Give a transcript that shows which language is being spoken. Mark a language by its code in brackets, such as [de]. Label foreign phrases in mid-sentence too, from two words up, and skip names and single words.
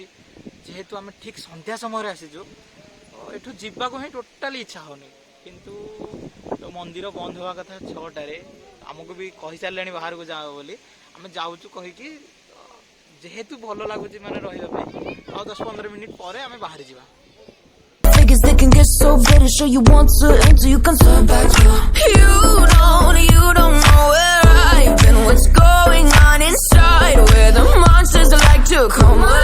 [or] ଯେହେତୁ ଆମେ ଠିକ୍ ସନ୍ଧ୍ୟା ସମୟରେ ଆସିଛୁ ଏଠୁ ଯିବାକୁ ହିଁ ଟୋଟାଲି ଇଚ୍ଛା ହେଉନି, କିନ୍ତୁ ମନ୍ଦିର ବନ୍ଦ ହେବା କଥା 6ଟାରେ। ଆମକୁ ବି କହିସାରିଲେଣି ବାହାରକୁ ଯାଅ ବୋଲି, ଆମେ ଯାଉଛୁ କହିକି। ଯେହେତୁ ଭଲ ଲାଗୁଛି ମାନେ ରହିବା ପାଇଁ, ଆଉ 10-15 ମିନିଟ୍ ପରେ ଆମେ ବାହାରି ଯିବା। [en] Figures they can get so big and sure you want to enter you can turn back. You don't know where I've been, what's going on inside, where the monsters like to come